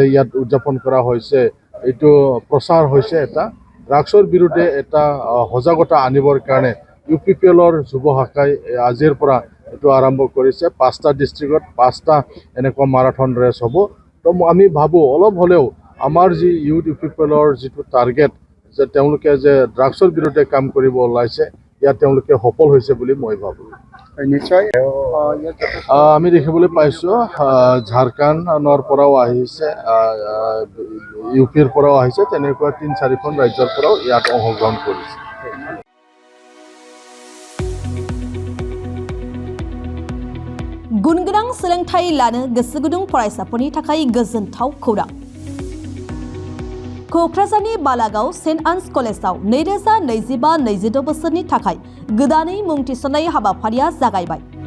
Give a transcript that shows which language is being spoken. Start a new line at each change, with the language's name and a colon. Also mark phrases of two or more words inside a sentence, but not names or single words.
Assamese: ইয়াত উদযাপন কৰা হৈছে এইটো প্ৰচাৰ হৈছে এটা ড্ৰাগছৰ বিৰুদ্ধে এটা সজাগতা আনিবৰ কাৰণে UPLৰ যুৱ শাখাই আজিৰ পৰা এইটো আৰম্ভ কৰিছে 5টা ডিষ্ট্ৰিক্টত 5টা এনেকুৱা মাৰাথন ৰেচ হ'ব তো আমি ভাবোঁ অলপ হ'লেও আমাৰ যি UPLৰ যিটো টাৰ্গেট যে তেওঁলোকে যে ড্ৰাগছৰ বিৰুদ্ধে কাম কৰিব ওলাইছে ইয়াত তেওঁলোকে সফল হৈছে বুলি মই ভাবোঁ নিশ্চয় আমি দেখিবলৈ পাইছোঁ ঝাৰখণ্ডৰ পৰাও আহিছে UPৰ পৰাও আহিছে তেনেকুৱা 3-4খন ৰাজ্যৰ পৰাও ইয়াত অংশগ্ৰহণ কৰিছে
Bodo: गुनगोनां सोलोंथाइ लानो गोसो गुदुं फरायसाफोरनि थाखाय गोजोनथाव खौरां क'क्राझारनि बालागाव सेन्ट आन्स कलेजाव 2025-26 बोसोरनि थाखाय गोदानै मुं थिसननाय हाबाफारिया जागायबाय